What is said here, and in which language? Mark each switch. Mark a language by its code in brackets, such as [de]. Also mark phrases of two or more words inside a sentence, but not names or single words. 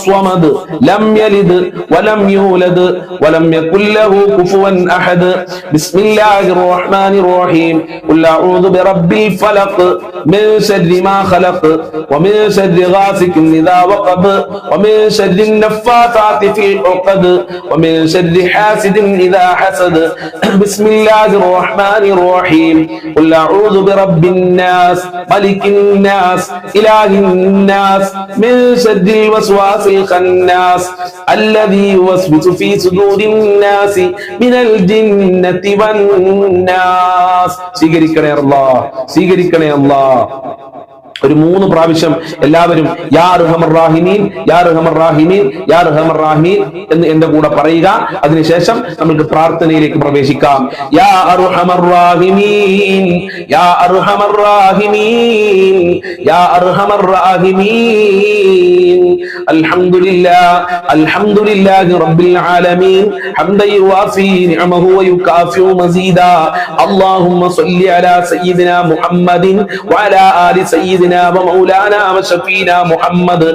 [ar] صمد لم يلد ولم يولد ولم يكن له كفوا أحد بسم الله الرحمن الرحيم قل أعوذ برب الفلق من شر ما خلق ومن شر غاسق إذا وقب ومن شر النفاثات في العقد ومن شر حاسد إذا حسد بسم الله الرحمن الرحيم قل أعوذ برب الناس ملك الناس إله الناس من شر الوسواس الخناس الذي يوسوس في صدور الناس من الجنة والناس. [ml] സ്വീകരിക്കണേ അല്ലാഹ്, സ്വീകരിക്കണേ അല്ലാഹ്. ഒരു 3 പ്രാവശ്യം എല്ലാവരും [ar] يا أرحم الراحمين يا أرحم الراحمين يا أرحم الراحمين [ml] എന്ന് എന്റെ കൂടെ പറയുക. അതിനുശേഷം നമുക്ക് പ്രാർത്ഥനയിലേക്ക് പ്രവേശിക്കാം. [ar] يا أرحم الراحمين يا أرحم الراحمين يا أرحم الراحمين الحمد لله رب العالمين حمدا يوافي نعمه ويكافئ مزيده اللهم صل على سيدنا محمد وعلى آل سيدنا مولانا وشفيعنا محمد.